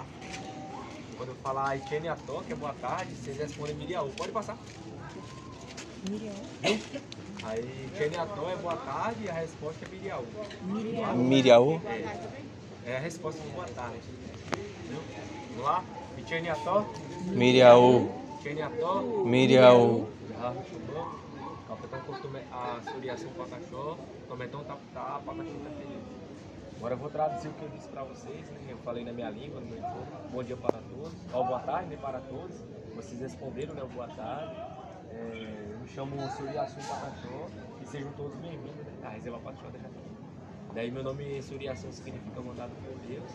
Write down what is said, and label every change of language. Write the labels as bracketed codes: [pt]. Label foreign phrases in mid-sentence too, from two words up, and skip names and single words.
[pt] Quando eu falar Ikeniató, que é boa tarde, vocês respondem Miriaú. Pode passar? Miriam. Aí, Ikeniató é boa tarde e a resposta é Miriaú. Miriaú? É a resposta de boa tarde. Entendeu? Vamos lá? Ikeniató. Miriaú. Ikeniató. Miriaú. [pth] Kapitão costume a suriação patachó, tometão taputá, patachó feliz. [pt] Agora eu vou traduzir o que eu disse para vocês, né? Eu falei na minha língua, no meu idioma. Bom dia para todos, ou boa tarde, né, para todos. Vocês responderam, né, boa tarde. Eu me chamo Suriaçu Patachó e sejam todos bem-vindos, né, à Reserva Patachó da Jataí. Daí meu nome Suriaçu significa mandado por Deus.